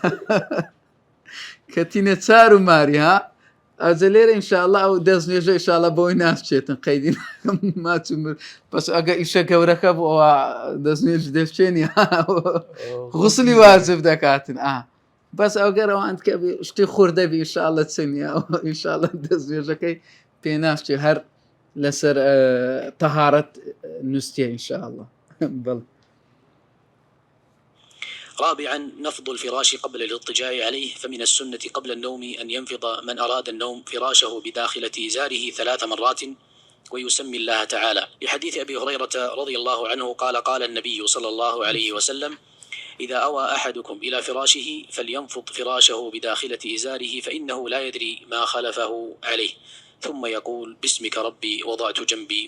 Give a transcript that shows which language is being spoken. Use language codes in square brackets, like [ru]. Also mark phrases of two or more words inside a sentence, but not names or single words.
[ckb] کەتینە چار و ماری ها ئەوجە لێرە ئینشاءالله ئەو دەستنوێژە ئینشاءالله بۆی ناچێتن قەیدی ماچم بەس ئەگە ئیشە گەورەکە بۆ ئەوە دەستنوێژ دەستچێنی غوسلی واجب دەکاتن بەس ئەوگەرەوەند کە شتی خوردەبی ئینشاءالله چنیە ئینشاءالله دەستنوێژەکەی پێ ناچێ هەر لەسەر تەهارەت نووسێ ئینشاءالله. بەڵێ. [ar] رابعا نفض الفراش قبل الاضطجاع عليه فمن السنة قبل النوم أن ينفض من أراد النوم فراشه بداخلة إزاره 3 مرات ويسمي الله تعالى لحديث أبي هريرة رضي الله عنه قال قال النبي صلى الله عليه وسلم إذا أوى أحدكم إلى فراشه فلينفض فراشه بداخلة إزاره فإنه لا يدري ما خلفه عليه ثم يقول باسمك ربي وضعت جنبي.